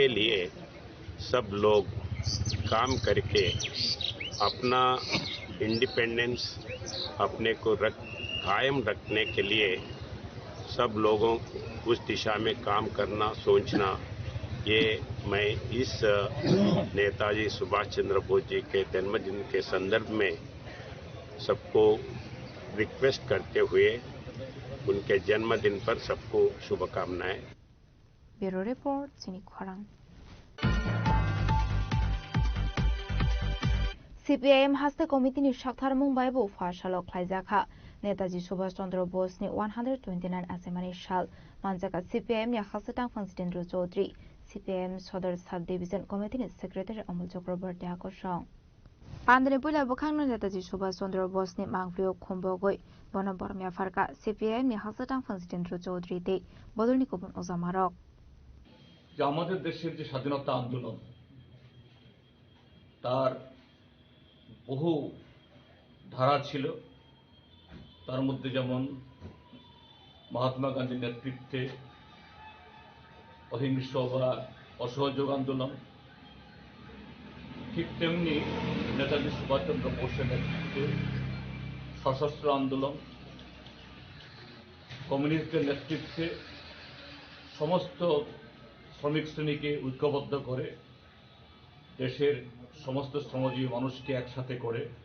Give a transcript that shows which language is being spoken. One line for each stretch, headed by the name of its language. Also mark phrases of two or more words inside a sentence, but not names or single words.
Hindi: लिए सब लोग काम करके अपना इंडिपेंडेंस अपने को कायम रखने के लिए सब लोगों उस दिशा में काम करना, सोचना, ये मैं इस नेताजी सुभाष चंद्र बोस जी के जन्मदिन के संदर्भ में सबको रिक्वेस्ट करते हुए उनके जन्मदिन पर सबको शुभकामनाएं।
English: bureau report
Bangla: চিনি খরাং।
Kok Borok: CPIM haste committee shakthar Mumbai bo fashalo khlaijaka Netaji Subhash Chandra Bose ni 129 asemani shal manjaka CPIM ni haste tangphang Jitendra Chaudhary CPIM Sodar Sub Division Committee ni Secretary Amol Chakraborty akosong Pandre Pula Bukhangno Netaji Subhash Chandra Bose ni mangflio khombogoi bonobormya farka CPIM ni haste tangphang Jitendra Chaudhary te bodolni kopon ozamarok
Bangla: যে আমাদের দেশের যে স্বাধীনতা আন্দোলন তার বহু ধারা ছিল তার মধ্যে যেমন মহাত্মা গান্ধীর নেতৃত্বে অহিংস বা অসহযোগ আন্দোলন ঠিক তেমনি নেতাজি সুভাষচন্দ্র বোসের নেতৃত্বে সশস্ত্র আন্দোলন কমিউনিস্টদের নেতৃত্বে সমস্ত শ্রমিক শ্রেণীকে ঐক্যবদ্ধ করে দেশের সমস্ত শ্রমজীবী মানুষকে একসাথে করে